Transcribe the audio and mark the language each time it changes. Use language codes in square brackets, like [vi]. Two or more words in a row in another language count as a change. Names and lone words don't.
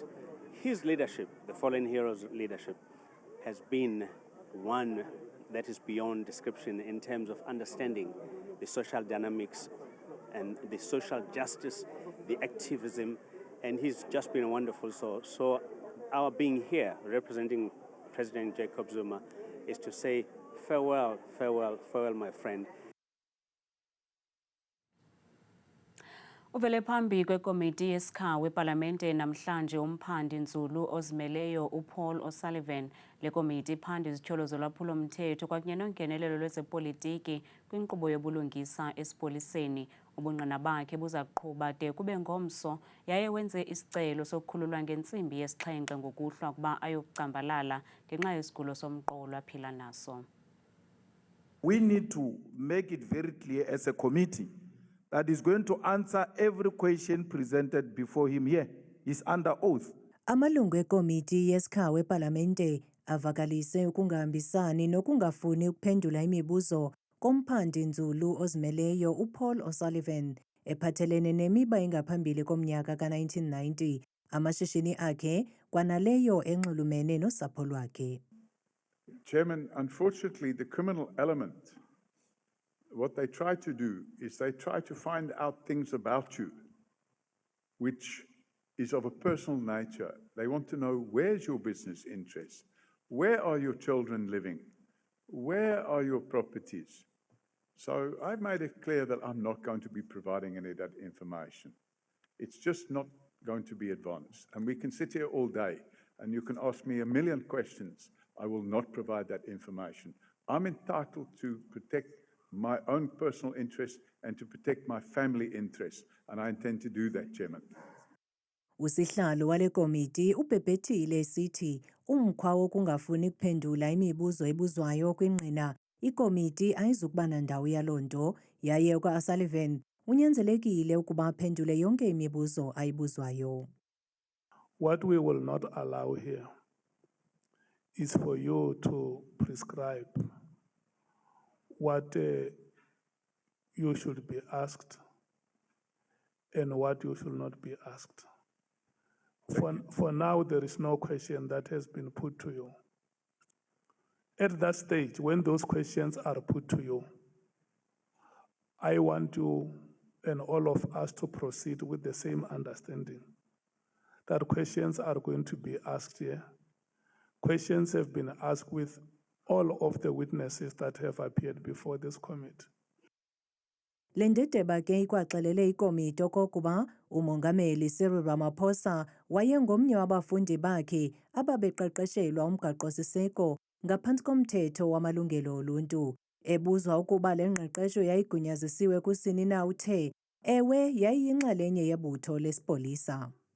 [en] His leadership, the fallen hero's leadership, has been one that is beyond description in terms of understanding the social dynamics and the social justice, the activism, and he's just been wonderful. So our being here, representing President Jacob Zuma, is to say farewell, farewell, farewell, my friend. [xh] Uvele phambi kwekomiti yesikhawu epalamente namhlanje umphandi nzulu ozimeleyo uPaul O'Sullivan. Le komiti iphanda izityholo zolwaphulo-mthetho kwakunye nongenelelo lwezepolitiki kwinkqubo yobulungisa esipoliseni. Ubungqina bakhe buza kuqhuba de kube ngomso yaye wenze isicelo sokukhululwa ngentsimbi yesixhenxe ngokuhlwa kuba ayokucambalala ngenxa yesigulo somqolo aphila naso. [en] We need to make it very clear as a committee that is going to answer every question presented before him here. He's under oath. [xh] Amalungu ekomiti yesikhawu epalamente avakalise ukungahambisani nokungafuni ukuphendula imibuzo komphandi nzulu ozimeleyo uPaul O'Sullivan ephathelene nemiba engaphambili komnyaka ka-1990 amashishini akhe kwanaleyo enxulumene nosapho lwakhe. [en] Chairman, unfortunately, the criminal element, what they try to do is they try to find out things about you, which is of a personal nature. They want to know, where's your business interests? Where are your children living? Where are your properties? So I've made it clear that I'm not going to be providing any of that information. It's just not going to be advanced. And we can sit here all day and you can ask me a million questions. I will not provide that information. I'm entitled to protect my own personal interests and to protect my family interests. And I intend to do that, Chairman. [xh] Usihlalo wale komiti ubhebhethile sithi umkhwa wokungafuni kuphendula imibuzo ebuzwayo kwingqina ikomiti ayizukuba nandawo yaloo nto yaye uka-O'Sullivan unyanzelekile ukuba aphendule yonke imibuzo ayibuzwayo. [en] What we will not allow here is for you to prescribe what you should be asked and what you should not be asked. For now, there is no question that has been put to you. At that stage, when those questions are put to you, I want you and all of us to proceed with the same understanding that questions are going to be asked here. Questions have been asked with all of the witnesses that have appeared before this committee. [xh] Le ndedeba ke ikwaxelele ikomiti okokuba umongameli Cyril Ramaphosa wayengomnye wabafundi bakhe ababeqeqeshelwa umgaqo-siseko ngaphantsi komthetho wamalungelo oluntu. Ebuzwa ukuba le ngqeqesho yayigunyazisiwe kusini na uthe, ewe yayiyinxalenye yebutho lesipolisa.